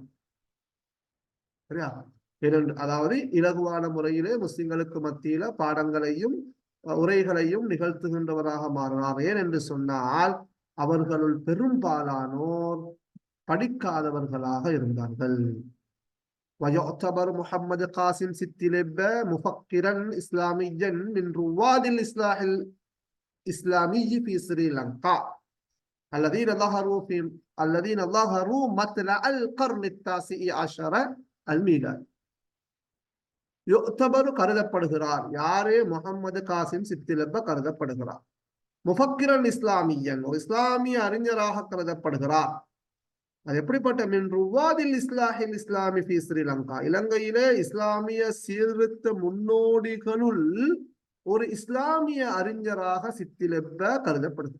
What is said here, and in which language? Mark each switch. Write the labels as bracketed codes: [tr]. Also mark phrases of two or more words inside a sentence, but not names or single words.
[ta] சரியா? அதாவது இலகுவான முறையிலே முஸ்லிம்களுக்கு மத்தியில பாடங்களையும் உரைகளையும் நிகழ்த்துகின்றவராக மாறினார். ஏன் என்று சொன்னால் அவர்களுள் பெரும்பாலானோர் படிக்காதவர்களாக இருந்தார்கள். [ar] ويعتبر محمد قاسم ستلب مفكرا إسلاميا من رواد الإصلاح الإسلامي في سريلانكا الذين ظهروا مطلع القرن التاسع عشر الميلادي. [ta] يعتبر கருதப்படுகிறார். யாரே? முஹம்மது காசிம் சித்திலப்ப கருதப்படுகிறார். [ar] مفكرا إسلاميا, [ta] ஒரு இஸ்லாமிய அறிஞராக கருதப்படுகிறார். அது எப்படிப்பட்ட? [ar] من رواد الإصلاح الإسلامي في سريلانكا, [ta] இலங்கையிலே இஸ்லாமிய சீர்திருத்த முன்னோடிகளுள் ஒரு இஸ்லாமிய அறிஞராக சித்திலப்ப கருதப்படுது.